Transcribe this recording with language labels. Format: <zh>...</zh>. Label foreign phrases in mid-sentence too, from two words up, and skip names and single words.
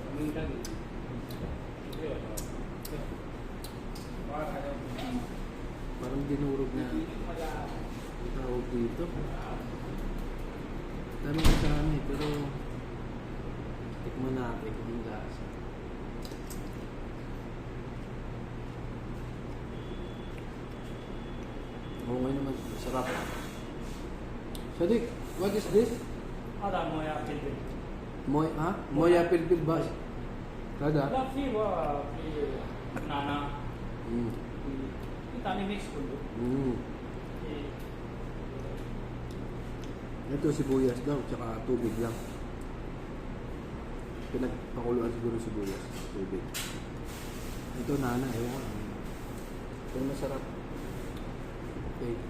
<tl>Parang dinurog na tawag dito. Dami ko sa ano eh, pero tikman natin kung yung lasa. Oo nga naman, sarap.</tl> <en>Sadiq, what is this?</en> <ar>هذا مويه فلفل. مويه فلفل</ar> <tl>ba? Kada?</tl> <ar>لا في نانا ثاني ميكس كله.</ar> <tl>Ito sibuyas daw, tsaka tubig lang. Pinagpakuluan siguro sibuyas, tubig. Ito nana, ewan ko. Ito masarap. Okay.</tl>